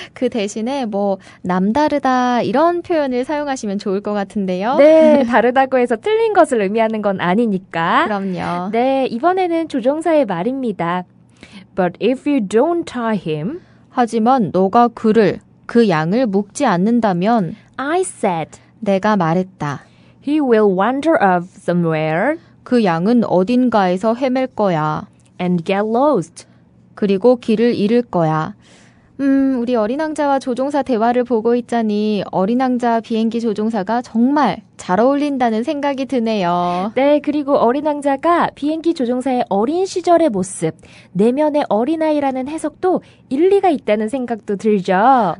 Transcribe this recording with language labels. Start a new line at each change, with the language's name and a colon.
Korean: 그 대신에 남다르다 이런 표현을 사용하시면 좋을 것 같은데요. 네, 다르다고 해서 틀린 것을 의미하는 건 아니니까. 그럼요. 네, 이번에는 조종사의 말입니다.
English: But if you don't tie him,
Korean: 하지만 너가 그 양을 묶지 않는다면
English: I said,
Korean: 내가 말했다.
English: he will wander off somewhere
Korean: 그 양은 어딘가에서 헤맬 거야.
English: and get lost.
Korean: 그리고 길을 잃을 거야. 우리 어린 왕자와 조종사 대화를 보고 있자니 어린 왕자 비행기 조종사가 정말 잘 어울린다는 생각이 드네요. 네, 그리고 어린 왕자가 비행기 조종사의 어린 시절의 모습, 내면의 어린아이라는 해석도 일리가 있다는 생각도 들죠.